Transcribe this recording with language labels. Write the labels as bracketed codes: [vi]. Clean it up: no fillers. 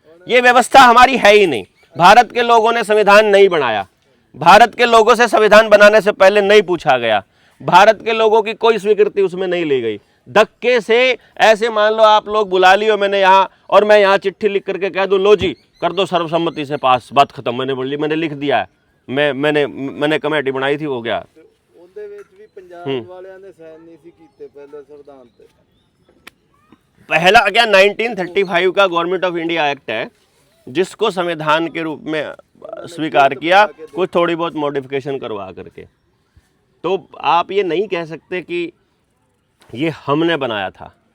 [hi] ये व्यवस्था हमारी है ही नहीं। भारत के लोगों ने संविधान नहीं बनाया, भारत के लोगों से संविधान बनाने से पहले नहीं पूछा गया, भारत के लोगों की कोई स्वीकृति उसमें नहीं ली गई। धक्के से ऐसे मान लो आप लोग बुला लियो मैंने यहाँ, और मैं यहाँ चिट्ठी लिख करके कह दूँ लो जी कर दो सर्वसम्मति से पास, बात खत्म, मैंने लिख दिया है, मैंने कमेटी बनाई थी, हो गया। [pa] ਉਹਦੇ ਵਿੱਚ ਵੀ ਪੰਜਾਬ ਵਾਲਿਆਂ ਨੇ ਸਾਈਨ ਨਹੀਂ ਸੀ ਕੀਤੇ ਪਹਿਲੇ संविधान ਤੇ। [hi] पहला क्या 1935 का गवर्नमेंट ऑफ इंडिया एक्ट है जिसको संविधान के रूप में स्वीकार किया, कुछ थोड़ी बहुत मॉडिफिकेशन करवा करके। तो आप ये नहीं कह सकते कि ये हमने बनाया था।